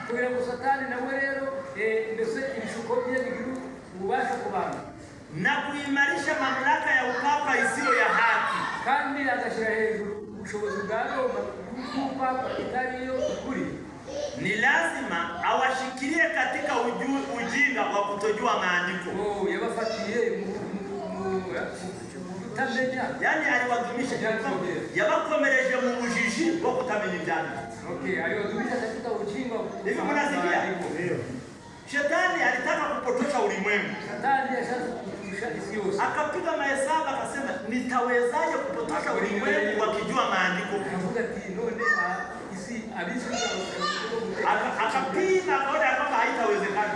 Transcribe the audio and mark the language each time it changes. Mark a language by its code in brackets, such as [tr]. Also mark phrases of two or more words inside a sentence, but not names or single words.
[sw] Na kuimarisha mamlaka ya upapa isiyo ya haki. Ni lazima awashikilie katika ujinga wa kutojua maandiko. Yani aliwadumisha [rn] yabakomereje mu bujiji bwo kutamenya ibyandiko. [sw] Aliwadumisha katika ujinga. Hivi mnasikia? Shetani alitaka kupotosha ulimwengu. Akapiga mahesabu akasema nitawezaje kupotosha ulimwengu wakijua maandiko? Akapima akaona kwamba haitawezekana.